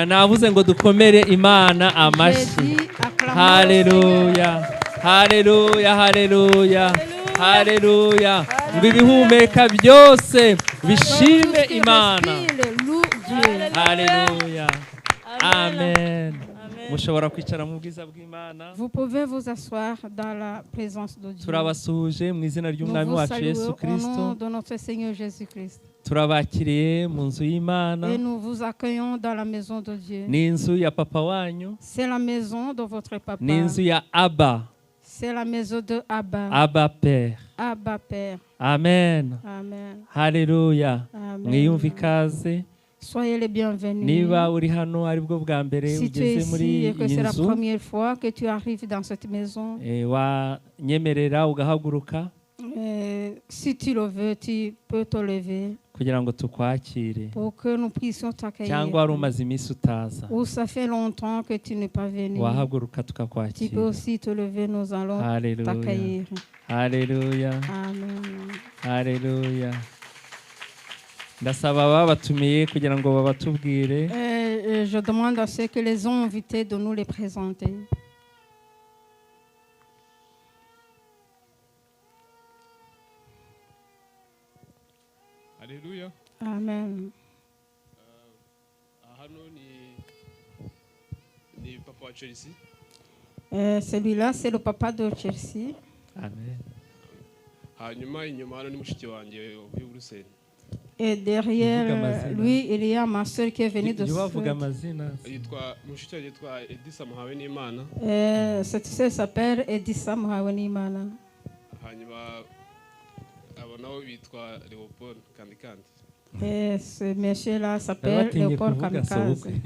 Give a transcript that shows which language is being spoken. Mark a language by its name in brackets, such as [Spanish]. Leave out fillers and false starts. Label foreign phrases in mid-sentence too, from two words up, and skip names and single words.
[Kinyarwanda] Navuze ngo dukomere Imana amashyi. Haleluya haleluya haleluya haleluya. Ngo ibihumeka byose bishime Imana. Haleluya amen. Mushobora kwicara mu bwiza bw'Imana. [French] Vous pouvez vous asseoir dans la présence de Dieu. [Kinyarwanda] Turabasuje mu izina ry'Umwami wacu Yesu Kristo. [French] Au nom de notre Seigneur Jésus-Christ. [Kinyarwanda] Turabakiriye mu nzu y'Imana. [French] Et nous vous accueillons dans la maison de Dieu. [Kinyarwanda] Ni inzu ya papa wanyu. [French] C'est la maison de votre papa. [Kinyarwanda] Ni inzu ya Abba. [French] C'est la maison de Abba. Abba Père. Abba Père. Amen. Amen. [Kinyarwanda] Haleluya. Mwiyumve ikaze. [French] Soyez les bienvenus. [Kinyarwanda] Niba uri hano ari bwo bwa mbere ugeze muri iyi nzu, [French] c'est la première fois que tu arrives dans cette maison. [Kinyarwanda] Wanyemerera ugahaguruka. [French] Si tu le veux, tu peux te lever. [Kinyarwanda] Kugira ngo tukwakire. [French] Pour que nous puissions t'accueillir. [Kinyarwanda] Cyangwa wari umaze iminsi utaza. [French] Ou ça fait longtemps que tu n'es pas venu. [Kinyarwanda] Wahaguruka tukakwakira. [French] Tu peux aussi te lever, nous allons t'accueillir. Alléluia. Amen. Alléluia. [Kinyarwanda] Ndasaba babatumiye kugira ngo babatubwire. [French] Je demande à ceux que les ont invités de nous les présenter. Alléluia. Amen. [Kinyarwanda] Hano ni papa wa Chelsea. [French] Celui-là c'est le papa de Chelsea. Amen. [Kinyarwanda] Hanyuma inyuma hano ni mushiki wanjye uvuye Buruseli. [French] Et derrière lui, il y a ma soeur qui est venue de cette soeur s'appelle Edissa Muhawenimana. Et ce monsieur-là s'appelle Léopold Kamikaze.